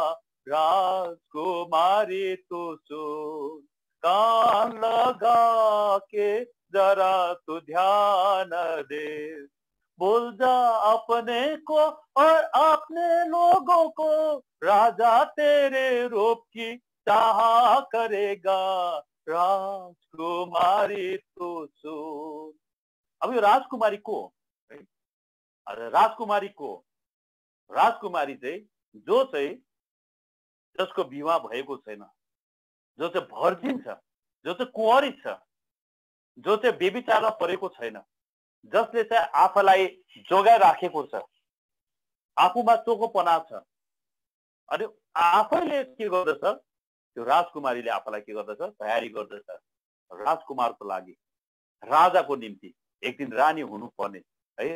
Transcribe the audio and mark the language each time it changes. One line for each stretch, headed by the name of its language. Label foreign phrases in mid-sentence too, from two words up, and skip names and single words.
Hindi: राजकुमारी तू सुन, कान लगा के जरा तू ध्यान दे, भूल जा अपने को और अपने लोगों को, राजा तेरे रूप की चाह करेगा। राजकुमारी तू सुन।
Nepali: अब यो राजकुमारी को, राजकुमारी चाहिँ जो चाहिँ जसको विवाह भएको छैन, जो चाहिँ भर्जिन छ, जो चाहिँ कुँवारी छ, जो चाहिँ व्यभिचारमा परेको छैन, जसले चाहिँ आफूलाई जोगाइ राखेको छ, आफूमा चोखोपना छ, अनि आफैले के गर्दछ, त्यो राजकुमारीले आफूलाई के गर्दछ, तयारी गर्दछ राजकुमारको लागि, राजाको निम्ति एक दिन रानी हुनुपर्ने है।